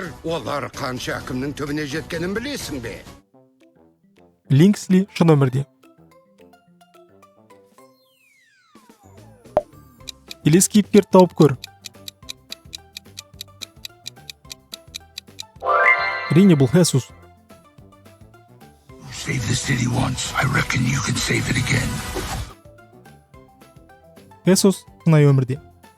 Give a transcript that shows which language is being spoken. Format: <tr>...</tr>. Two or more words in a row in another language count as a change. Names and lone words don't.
<kk>Олар қанша кімнің түбіне жеткенін білесің бе? Линксли шын өмірде. Келесі кейіпкер тауып көр. Әрине бұл Хесус.</kk> <en>Save the city once. I reckon you can save it again.</en> <kk>Хесус шынайы өмірде.</kk>